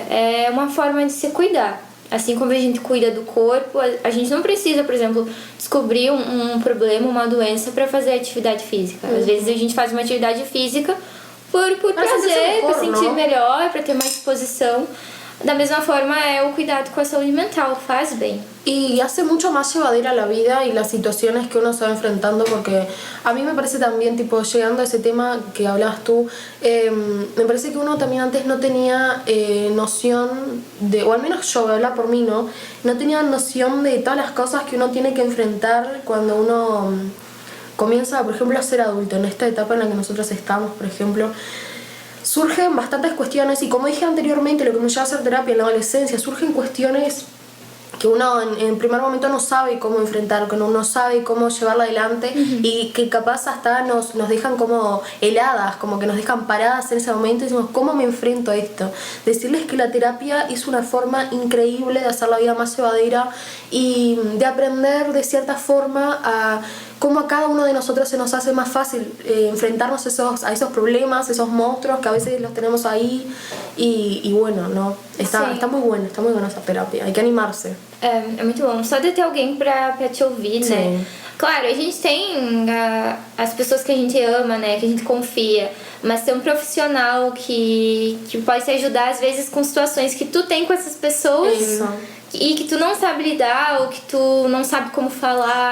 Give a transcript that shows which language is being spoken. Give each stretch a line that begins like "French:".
Portuguese: É uma forma de se cuidar. Assim como a gente cuida do corpo, a gente não precisa, por exemplo, descobrir um problema, uma doença para fazer atividade física. Às vezes a gente faz uma atividade física por prazer, para sentir melhor, para ter mais disposição.
Spanish: Da misma forma
Portuguese: é o cuidado com a saúde mental, faz bem.
Spanish: Y hace mucho más llevadera la vida y las situaciones que uno se va enfrentando, porque a mí me parece también, tipo, llegando a ese tema que hablabas tú, me parece que uno también antes no tenía noción de, o al menos yo, voy a hablar por mí, no tenía noción de todas las cosas que uno tiene que enfrentar cuando uno comienza, por ejemplo, a ser adulto, en esta etapa en la que nosotros estamos, por ejemplo. Surgen bastantes cuestiones y, como dije anteriormente, lo que me lleva a hacer terapia en la adolescencia, surgen cuestiones que uno en primer momento no sabe cómo enfrentar, que uno no sabe cómo llevarla adelante y que capaz hasta nos dejan como heladas, como que nos dejan paradas en ese momento y decimos, ¿cómo me enfrento a esto? Decirles que la terapia es una forma increíble de hacer la vida más llevadera y de aprender de cierta forma a cómo a cada uno de nosotros se nos hace más fácil enfrentarnos a esos problemas, esos monstruos que a veces los tenemos ahí y bueno, ¿no? Está muy buena essa terapia, hay que animarse.
Portuguese: É muito bom, só de ter alguém pra te ouvir, né? Claro, a gente tem as pessoas que a gente ama, né? Que a gente confia, mas ter um profissional que pode te ajudar às vezes com situações que tu tem com essas pessoas. Isso. E que tu não sabe lidar, ou que tu não sabe como falar.